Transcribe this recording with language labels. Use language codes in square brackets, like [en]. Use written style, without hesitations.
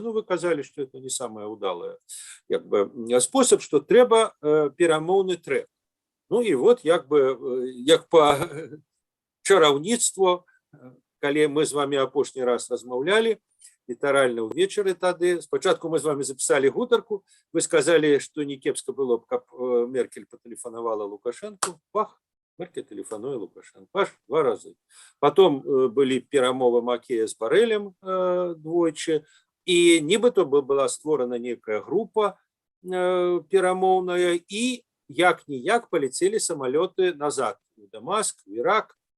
[ru] Ну, вы казали, что это не самое удалое как бы способ, что трэба перамоўны трек. [be] Ну и вот як по чараўніцтву, калі мы с вами апошні раз размаўлялі, літаральна ўвечары тады. Спачатку мы з вами записали гутарку, вы сказали, что не кепска было б, каб Меркель патэлефанавала Лукашенку. Бах, Меркель тэлефануе Лукашенко. Аж 2 разы. Потом былі перамовы Макея з Барэлем двойчы, і нібыта была створана некая група перамоўная, і як-ніяк паляцелі самалёты назад [ru] в Дамаск, в Ирак.